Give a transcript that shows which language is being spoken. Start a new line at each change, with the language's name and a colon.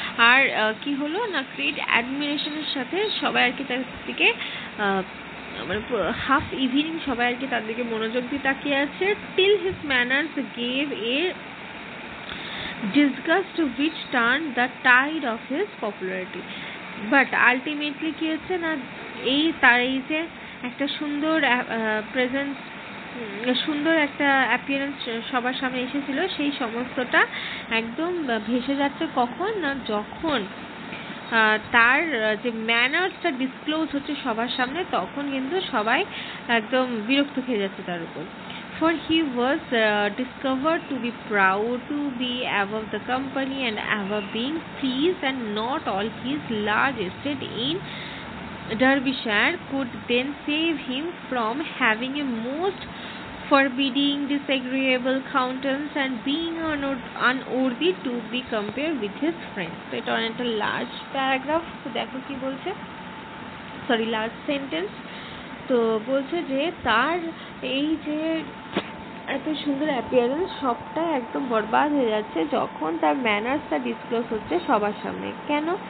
Bangla: আর কি হলো না, গ্রেট অ্যাডমিরেশনের সাথে সবাই আর কি তার দিকে মানে হাফ ইভিনিং সবাই আর কি তার দিকে মনোযোগ দিয়ে তাকিয়ে আছে।
English: till his manners gave a disgust which turned the tide of his popularity.
Bangla: But ultimately কি হচ্ছে না, এই তার এই যে একটা সুন্দর প্রেজেন্স, সুন্দর একটা অ্যাপিয়ারেন্স সবার সামনে এসেছিল, সেই সমস্তটা একদম ভেসে যাচ্ছে কখন না, যখন তার যে ম্যানার্সটা ডিসক্লোজ হচ্ছে সবার সামনে, তখন কিন্তু সবাই একদম বিরক্ত খেয়ে যাচ্ছে তার উপর।
English: For he was discovered to be proud to be above the company and ever being pleased, and not all his large estate in Derbyshire could then save him from having a most forbidding, disagreeable countenance and being unworthy to be compared with his friends.
Bangla: তো এটা অনেকটা large paragraph, তো দেখো কি বলছে, sorry large sentence. তো বলছে যে তার এই যে এত সুন্দর অ্যাপিয়ারেন্স সবটা একদম বরবাদ হয়ে যাচ্ছে যখন তার ম্যানার্সটা ডিসক্লোজ হচ্ছে সবার সামনে। কেন?